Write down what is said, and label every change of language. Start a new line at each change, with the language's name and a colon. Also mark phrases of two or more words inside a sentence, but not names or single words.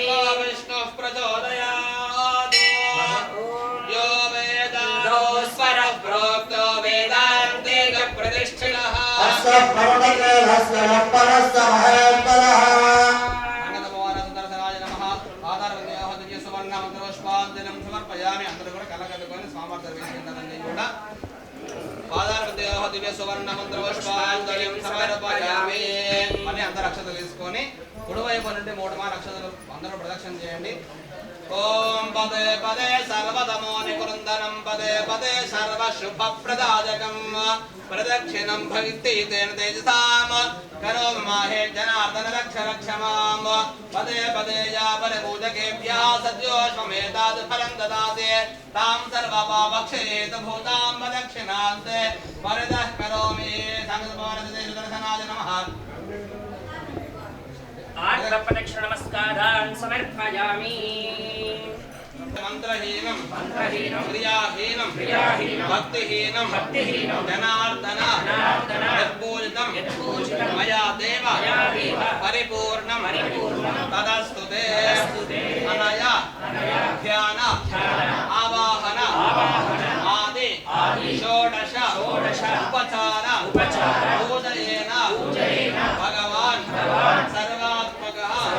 Sanskrit: विष्णुः प्रचोदयात् यो वेदान्तो स्वरः प्रोक्तो वेदान्ते प्रतिष्ठितः अस्य प्रवर्तते हस्य परस्य महेश्वरः अंगदभवानसुदर्शनाय नमः आधारवन्याः दिव्यसुवर्णमन्त्रपुष्पाञ्जलिं समर्पयामि
Telugu: అందరూ కూడా కళ్ళకద్దుకొని స్వామివారి వేసుకుంటారని కూడా
Sanskrit: ఆధారవన్యాः దివ్యసువర్ణమన్త్రపుష్పాञ्జలిం సమర్పయామి
Telugu: మళ్ళీ అందరూ అక్షతలు తీసుకొని కుడివైపు నుండి 3 మార్ అక్షతలు అందరూ ప్రదక్షిణ
Sanskrit: చేయండి ఓం పదే పదే సర్వతమో నికృందనం పదే పదే సర్వశుభప్రదాయకం ప్రదక్షిణం భక్తి తేన తేజసాం కరోమి మాహే జనార్దన రక్ష రక్ష మాం పదే పదే యా పరిపూజకేభ్యः సద్యోష్మేతాద్ ఫలం దదాతి తాం సర్వపాపక్షయేత భూతాం ప్రదక్షిణాంతే పరిదః కరోమి సంగతభవనదేశదర్శనాయ నమః आत्मप्रदक्षिण नमस्कारान् समर्पयामि मंत्रहीनं मंत्रहीनं क्रियाहीनं भक्तिहीनं जनार्दन यत्पूजितं मया देव परिपूर्णं तदस्तुते अनया ध्यान आवाहन आदि षोडश उपचार पूजयेन भगवान् सर्वात्मकः